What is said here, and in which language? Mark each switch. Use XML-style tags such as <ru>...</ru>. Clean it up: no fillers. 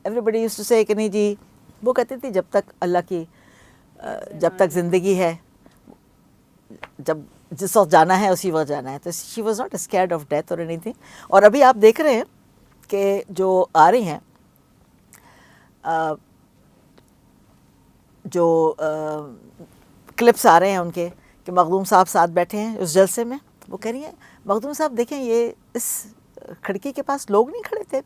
<en>Everybody used to say</en> <ur>کہ نہیں جی, وہ کہتی تھی جب تک اللہ کی جب تک زندگی ہے, جب جس وقت جانا ہے اسی وقت جانا ہے.</ur> <en>تو she was not scared of death or anything.</en> <ur>اور ابھی آپ دیکھ رہے ہیں کہ جو آ رہی ہیں جو کلپس آ رہے ہیں ان کے, کہ مخدوم صاحب ساتھ بیٹھے ہیں اس جلسے میں, وہ کہہ رہی ہیں مخدوم صاحب دیکھیں یہ اس کھڑکی کے پاس لوگ نہیں کھڑے تھے.</ur>